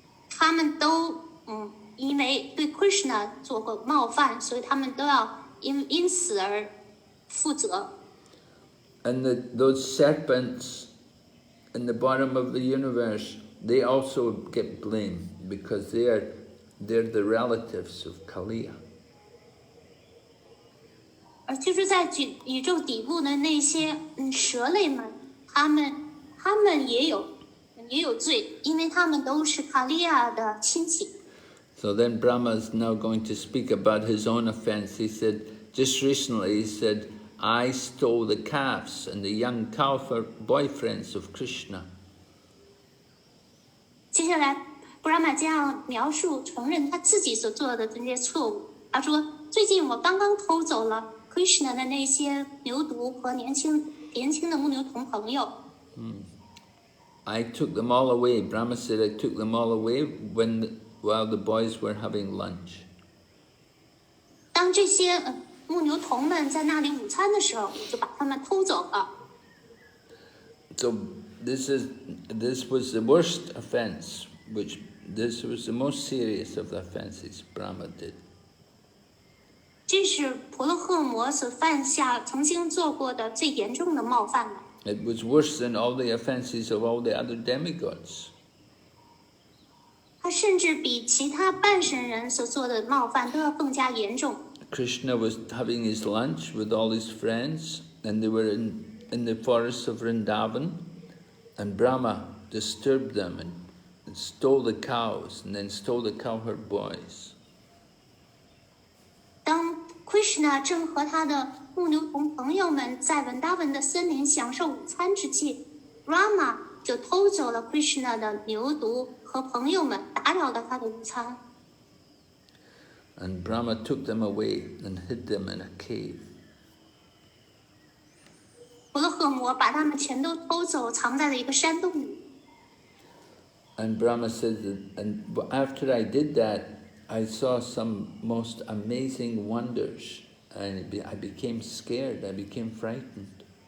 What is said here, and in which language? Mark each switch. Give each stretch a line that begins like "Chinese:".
Chinese: 他们都因为对 Krishna 做过冒犯，所以他们都要因此而负责。
English: And those serpents in the bottom of the universe, they also get blamed because they're the relatives of Kaliya.
Chinese: 而就是在宇宙底部的那些蛇类们，他们也有罪，因为他们都是卡利亚的亲戚。
English: So then Brahma is now going to speak about his own offense. He said, just recently he said, I stole the calves and the young cow boyfriends of Krishna.
Chinese: 接下来布拉玛将描述承认他自己所做的这些错误。他说：“最近我刚刚偷走了 Krishna 的那些牛犊和年轻的牧牛童朋友。”
English: I took them all away. Brahma said, I took them all away while the boys were having lunch.
Chinese: 当这些牧牛童们在那里午餐的时候，我就把他们偷走了。
English: So this was the worst offense, this was the most serious of the offenses Brahma did.
Chinese: 这是婆罗赫摩所犯下曾经做过的最严重的冒犯了。
English: It was worse than all the offenses of all the other demigods.
Chinese: 他甚至比其他半神人所做的冒犯都要更加严重。
English: Krishna was having his lunch with all his friends, and they were in the forests of Vrindavan, and Brahma disturbed them and stole the cows, and then stole the cowherd boys.
Chinese: 当 Krishna 正和他的牧牛童朋友们在文达文的森林享受午餐之际 ，Rama 就偷走了 Krishna 的牛犊和朋友们，打扰了他的午餐。
English: And Brahma took them away and hid them in a cave.
Chinese: 婆罗赫摩把他们全都偷走，藏在了一个山洞里。
English: And Brahma said and after I did that, I saw some most amazing wonders, and I became scared, I became frightened.